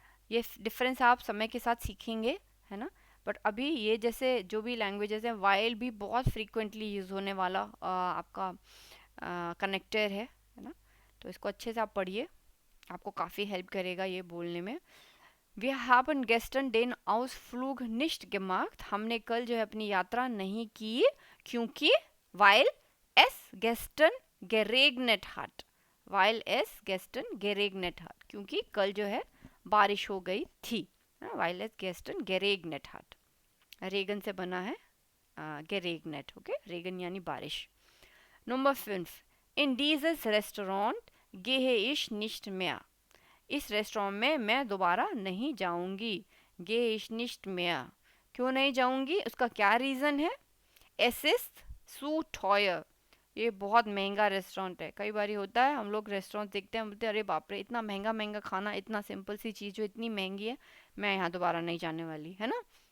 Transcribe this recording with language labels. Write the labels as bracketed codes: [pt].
[hi] ये डिफरेंस आप समय के साथ सीखेंगे, है ना। बट अभी ये जैसे जो भी लैंग्वेजेस हैं, वाइल भी बहुत फ्रीक्वेंटली यूज़ होने वाला आपका कनेक्टर है ना, तो इसको अच्छे से आप पढ़िए, आपको काफ़ी हेल्प करेगा ये बोलने में। [de] Wir haben gestern den Ausflug nicht gemacht। [hi] हमने कल जो है अपनी यात्रा नहीं की क्योंकि [de] weil es gestern geregnet hat। weil es gestern geregnet hat, [hi] क्योंकि कल जो है बारिश हो गई थी। [de] weil es gestern geregnet hat, [hi] Reagan से बना है geregnet। ओके, रेगन यानी बारिश। [de] नंबर 5, in dieses Restaurant gehe ich nicht mehr। [hi] इस रेस्टोरेंट में मैं दोबारा नहीं जाऊंगी। [de] gehe ich nicht mehr, [hi] क्यों नहीं जाऊंगी, उसका क्या रीज़न है, [de] es ist zu teuer, [hi] ये बहुत महंगा रेस्टोरेंट है। कई बार होता है हम लोग रेस्टोरेंट देखते हैं, बोलते हैं अरे बाप रे, इतना महंगा महंगा खाना, इतना सिंपल सी चीज़ जो इतनी महंगी है, मैं यहाँ दोबारा नहीं जाने वाली, है ना।